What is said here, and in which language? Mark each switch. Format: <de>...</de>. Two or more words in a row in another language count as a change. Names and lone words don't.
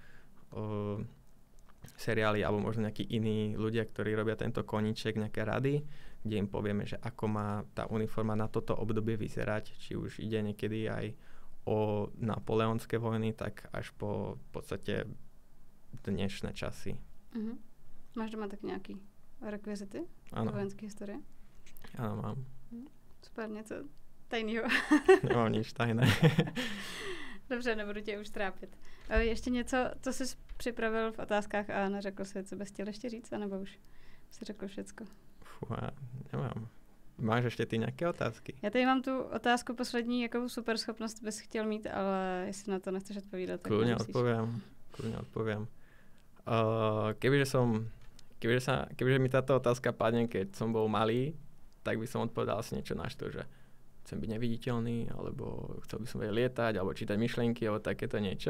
<sk>seriály alebo možno nejakí iní ľudia, ktorí robia tento koníček, nejaké rady, kde im povieme, že ako má tá uniforma na toto obdobie vyzerať, či už ide niekedy aj o napoleonské vojny, tak až po v podstate dnešné časy. Uh-huh.</sk> <cs>Máš doma tak nějaký rekvizity vojenské historie?</cs> <sk>Áno, mám.</sk> <cs>Super, něco tajného.</cs> <sk>Nemám nič tajné.</sk> <cs>Dobře, nebudu tě už trápit. Ještě něco, co jsi připravil v otázkách a neřekl si, co bys chtěl ještě říct, anebo už si řekl všecko? Já nemám. Máš ještě ty nějaké otázky? Já tady mám tu otázku poslední, jakou super schopnost bys chtěl mít, ale jestli na to nechceš odpovídat, tak</cs> <sk>Kľudne odpoviem. Kebyže mi táto otázka padne, keď som bol malý, tak by som odpovedal asi niečo na to, že chcem byť neviditeľný, alebo chcel by som vedieť lietať, alebo čítať myšlienky, alebo takéto niečo.</sk>